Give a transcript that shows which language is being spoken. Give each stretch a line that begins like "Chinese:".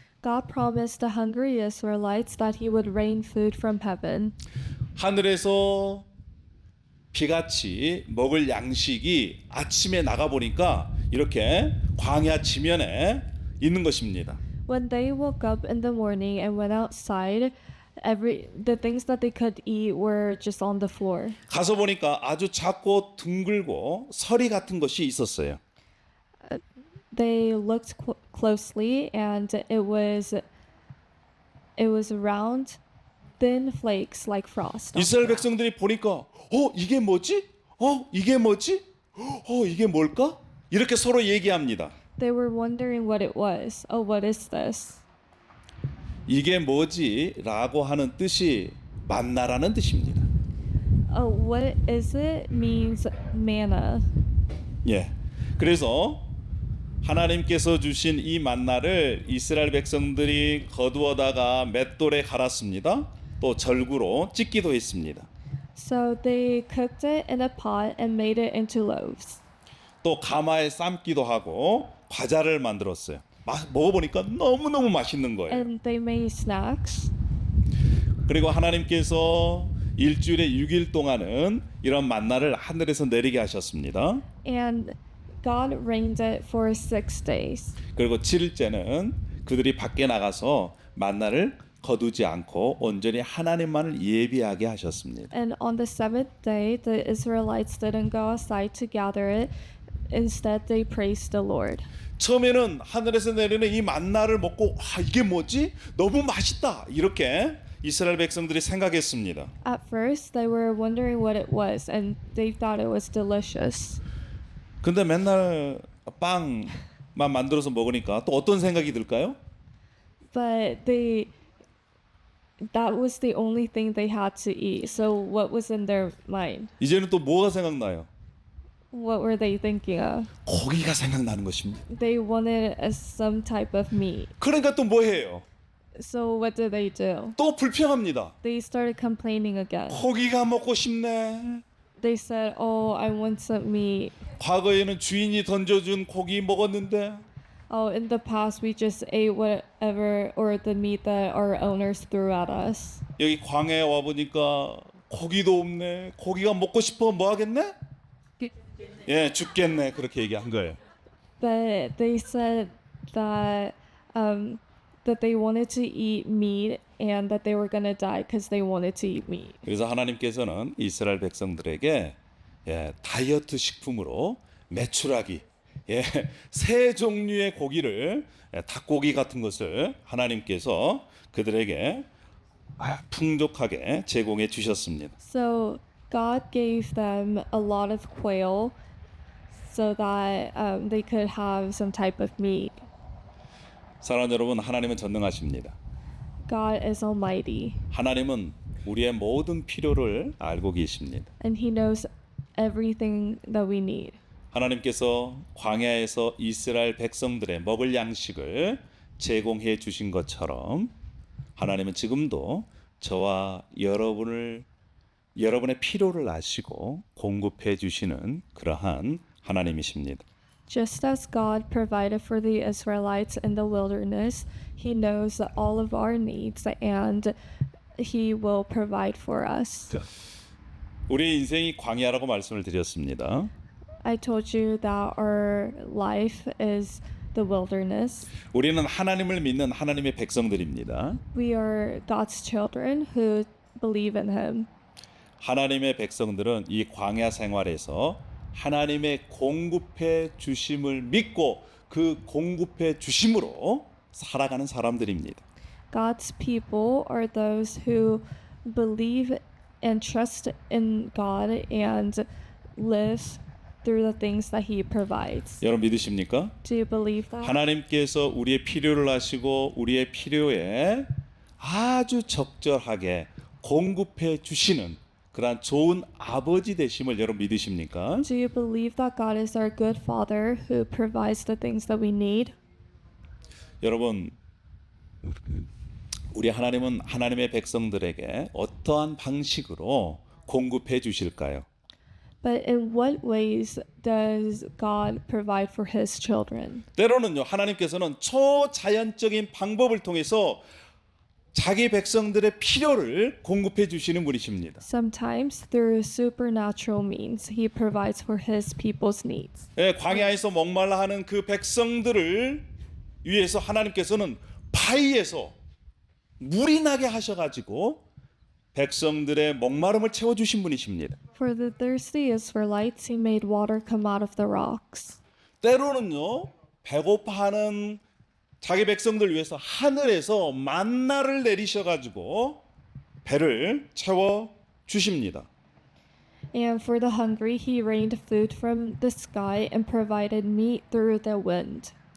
English: God promised the hungry Israelites that He would rain food from heaven.
Korean: 하늘에서 비같이 먹을 양식이 아침에 나가 보니까 이렇게 광야 지면에 있는 것입니다.
English: When they woke up in the morning and went outside, the things that they could eat were just on the floor.
Korean: 가서 보니까 아주 작고 둥글고 서리 같은 것이 있었어요.
English: They looked closely, and it was round, thin flakes like frost.
Korean: 이스라엘 백성들이 보니까 이게 뭐지? 이게 뭐지? 이게 뭘까? 이렇게 서로 얘기합니다.
English: They were wondering what it was. Oh, what is this?
Korean: 이게 뭐지? 라고 하는 뜻이 만나라는 뜻입니다.
English: Oh, what is it? Means manna.
Korean: 예. 그래서 하나님께서 주신 이 만나를 이스라엘 백성들이 거두어다가 맷돌에 갈았습니다. 또 절구로 찢기도 했습니다.
English: So they cooked it in a pot and made it into loaves.
Korean: 또 가마에 삶기도 하고 과자를 만들었어요. 먹어보니까 너무너무 맛있는 거예요.
English: And they made snacks.
Korean: 그리고 하나님께서 일주일에 6일 동안은 이런 만나를 하늘에서 내리게 하셨습니다.
English: And God rained it for 6 days.
Korean: 그리고 7일째는 그들이 밖에 나가서 만나를 거두지 않고 온전히 하나님만을 예비하게 하셨습니다.
English: And on the 7th day, the Israelites didn't go outside to gather it. Instead, they praised the Lord.
Korean: 처음에는 하늘에서 내리는 이 만나를 먹고 이게 뭐지? 너무 맛있다. 이렇게 이스라엘 백성들이 생각했습니다.
English: At first, they were wondering what it was, and they thought it was delicious.
Korean: 근데 맨날 빵만 만들어서 먹으니까 또 어떤 생각이 들까요?
English: But that was the only thing they had to eat. So what was in their mind?
Korean: 이제는 또 뭐가 생각나요?
English: What were they thinking of?
Korean: 고기가 생각나는 것입니다.
English: They wanted some type of meat.
Korean: 그러니까 또 뭐 해요?
English: So what did they do?
Korean: 또 불평합니다.
English: They started complaining again.
Korean: 고기가 먹고 싶네.
English: They said, "Oh, I want some meat.
Korean: 과거에는 주인이 던져준 고기 먹었는데
English: Oh, in the past we just ate whatever or the meat that our owners threw at us.
Korean: 여기 광야에 와 보니까 고기도 없네. 고기가 먹고 싶어 뭐 하겠네? 예, 죽겠네. 그렇게 얘기한 거예요.
English: But they said that that they wanted to eat meat and that they were gonna die because they wanted to eat meat.
Korean: 그래서 하나님께서는 이스라엘 백성들에게 다이어트 식품으로 메추라기, 세 종류의 고기를 닭고기 같은 것을 하나님께서 그들에게 풍족하게 제공해 주셨습니다.
English: So God gave them a lot of quail so that they could have some type of meat.
Korean: 사랑하는 여러분, 하나님은 전능하십니다.
English: God is almighty
Korean: 하나님은 우리의 모든 필요를 알고 계십니다.
English: and he knows everything that we need.
Korean: 하나님께서 광야에서 이스라엘 백성들의 먹을 양식을 제공해 주신 것처럼 하나님은 지금도 저와 여러분의 필요를 아시고 공급해 주시는 그러한 하나님이십니다.
English: Just as God provided for the Israelites in the wilderness, he knows all of our needs and he will provide for us.
Korean: 우리의 인생이 광야라고 말씀을 드렸습니다.
English: I told you that our life is the wilderness.
Korean: 우리는 하나님을 믿는 하나님의 백성들입니다.
English: We are God's children who believe in him.
Korean: 하나님의 백성들은 이 광야 생활에서 하나님의 공급해 주심을 믿고 그 공급해 주심으로 살아가는 사람들입니다.
English: God's people are those who believe and trust in God and live through the things that he provides.
Korean: 여러분 믿으십니까?
English: Do you believe that?
Korean: 하나님께서 우리의 필요를 아시고 우리의 필요에 아주 적절하게 공급해 주시는 그러한 좋은 아버지 되심을 여러분 믿으십니까?
English: Do you believe that God is our good father who provides the things that we need?
Korean: 여러분 우리 하나님은 하나님의 백성들에게 어떠한 방식으로 공급해 주실까요?
English: But in what ways does God provide for his children?
Korean: 때로는요 하나님께서는 초자연적인 방법을 통해서 자기 백성들의 필요를 공급해 주시는 분이십니다.
English: Sometimes through supernatural means he provides for his people's needs.
Korean: 광야에서 목말라 하는 그 백성들을 위해서 하나님께서는 바위에서 물이 나게 하셔가지고 백성들의 목마름을 채워주신 분이십니다.
English: For the thirsty Israelites, he made water come out of the rocks.
Korean: 때로는요, 배고파하는 자기 백성들 위해서 하늘에서 만나를 내리셔가지고 배를 채워 주십니다.
English: And for the hungry, he rained food from the sky and provided meat through the wind.